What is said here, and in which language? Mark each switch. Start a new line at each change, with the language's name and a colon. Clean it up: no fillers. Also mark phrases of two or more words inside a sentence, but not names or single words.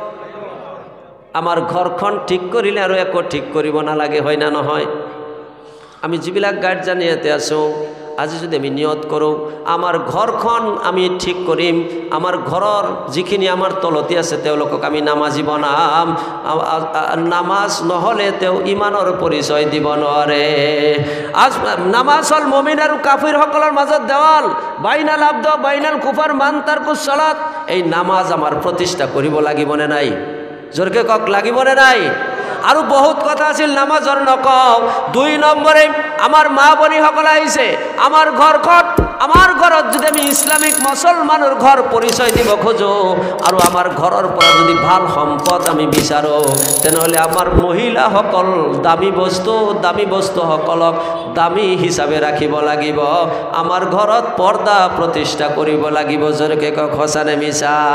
Assamese: আমার ঘৰখন ঠিক কৰিলে আৰু একো ঠিক কৰিব নালাগে হয় না নহয় আমি যিবিলাক গাৰ্জেন ইয়াতে আছো আজি যদি আমি নিয়ত কৰোঁ আমাৰ ঘৰখন আমি ঠিক কৰিম আমাৰ ঘৰৰ যিখিনি আমাৰ তলতি আছে তেওঁলোকক আমি নামাজি বনাম নামাজ নহ'লে তেওঁ ইমানৰ পৰিচয় দিব নোৱাৰে আজ নামাজ হ'ল মুমিন আৰু কাফিৰসকলৰ মাজত দেৱাল
Arabic: بين العبد بين الكفر من ترك الصلاة
Assamese: এই নামাজ আমাৰ প্ৰতিষ্ঠা কৰিব লাগিবনে নাই জোৰকে কক লাগিবনে নাই আৰু বহুত কথা আছিল নামাজৰ নকওঁ 2 নম্বৰে আমাৰ মা বনিসকল আহিছে আমাৰ ঘৰত যদি আমি ইসলামিক মুছলমানৰ ঘৰ পৰিচয় দিব খোজো আৰু আমাৰ ঘৰৰ পৰা যদি ভাল সম্পদ আমি বিচাৰো তেনেহলে আমাৰ মহিলাসকল দামী বস্তুসকলক দামী হিচাপে ৰাখিব লাগিব আমাৰ ঘৰত পৰ্দা প্ৰতিষ্ঠা কৰিব লাগিব জোৰকে কক সঁচানে মিছা